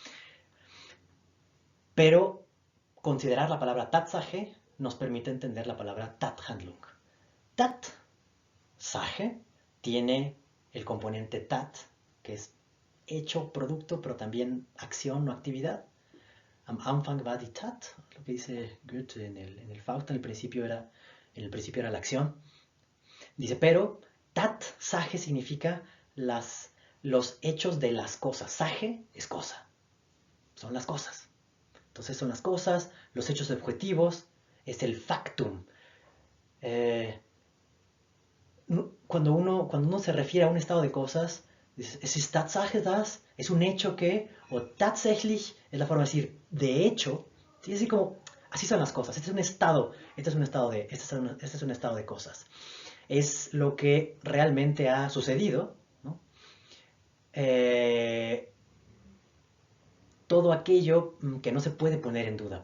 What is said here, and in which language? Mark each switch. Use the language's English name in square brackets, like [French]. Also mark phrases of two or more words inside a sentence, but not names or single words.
[Spanish] Pero considerar la palabra Tatsache nos permite entender la palabra Tathandlung. Tatsache tiene el componente Tat, que es hecho, producto, pero también acción o actividad. [German] Am Anfang war die Tat, [Spanish] lo que dice Goethe en el Fausto, en el principio era la acción. Dice, pero Tat, Sage significa los hechos de las cosas. Sage es cosa, son las cosas. Entonces son las cosas, los hechos objetivos, es el factum. Cuando uno se refiere a un estado de cosas, [German] es ist Tatsache das, [Spanish] es un hecho que, o tatsächlich es la forma de decir de hecho, ¿sí? Así como, así son las cosas, este es un estado de cosas. Es lo que realmente ha sucedido, ¿no? Todo aquello que no se puede poner en duda.